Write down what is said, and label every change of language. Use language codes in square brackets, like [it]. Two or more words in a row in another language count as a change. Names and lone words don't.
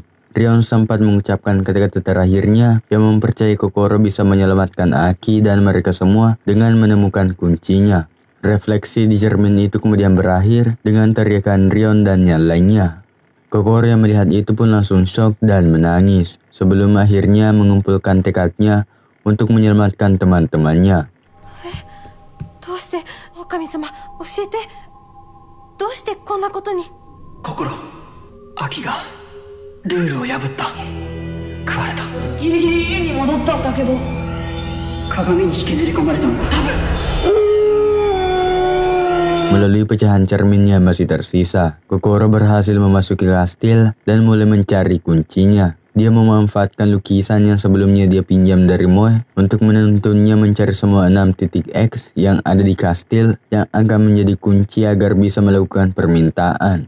[id] Rion sempat mengucapkan kata-kata terakhirnya yang mempercayai Kokoro bisa menyelamatkan Aki dan mereka semua dengan menemukan kuncinya. Refleksi di cermin itu kemudian berakhir dengan teriakan Rion dan yang lainnya. Kokoro yang melihat itu pun langsung shock dan menangis sebelum akhirnya mengumpulkan tekadnya untuk menyelamatkan teman-temannya. [ja] どうして狼様教えてどうしてこんなことに心秋がルールを破った食われたギリギリ家に戻ったんだけど鏡に引きずり込まれたの多分 [id] Melalui pecahan cermin yang masih tersisa, Kokoro berhasil memasuki kastil dan mulai mencari kuncinya. Dia memanfaatkan lukisan yang sebelumnya dia pinjam dari Moe untuk menuntunnya mencari semua 6 titik X yang ada di kastil yang akan menjadi kunci agar bisa melakukan permintaan.